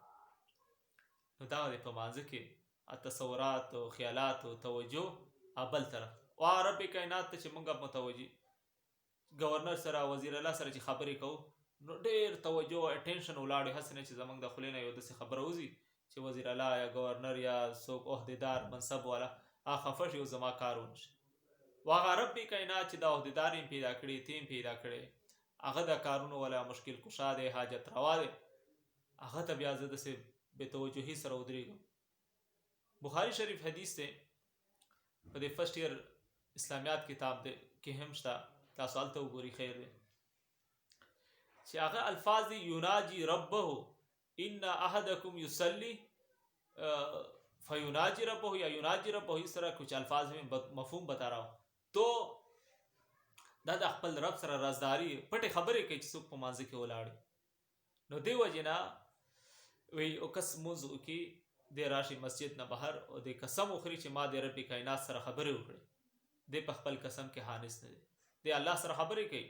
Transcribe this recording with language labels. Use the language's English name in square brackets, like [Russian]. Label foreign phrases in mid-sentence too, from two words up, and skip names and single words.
[Pashto] نو دا دی په مانځه کې تصورات او خیالات او توجه بل طرف، او رب کائنات ته چې مونږ متوجه، گورنر سره، وزیر الله سره چې خبرې کوو نو ډېر توجه او اټینشن ولاړ، هسې نه چې زمونږ د خولې نه یو داسې خبره وځي چې وزیر الله یا گورنر یا څوک عهدیدار منصب والا هغه خفه شي او زما کار ونه شي. و هغه رب کائنات چې دا عهدیدار یې پیدا کړي، تیم پیدا کړی، هغه د کارونو والا مشکل کشا دی، حاجت روا دی، هغه ته بیا زه داسې بې توجهي سره ودرېږم. بخاري شریف حدیث دی په دې [English] First Year [Pashto] اسلامیات کتاب دی کې هم شته، تاسو هلته وګورئ خیر دی، چې هغه الفاظ دی [Arabic] یناجي ربه ان احدکم یصلی فیناجی ربه [Pashto] یا [Arabic] یناجی ربه، [Urdu] اس طرح کچھ الفاظ میں مفہوم بتا رہا ہوں. [Pashto] تو دا د خپل رب سره رازداری پټې خبرې کوي چې څوک په مانځه کې ولاړ. نو دی وجې نه وی او کس مونځ وکړي دی راشي مسجد نه بهر او دی قسم وخوري چې ما د رب کائنات سره خبرې وکړې، دی په خپل قسم کې حانث نه دی، دی الله سره خبرې کوي.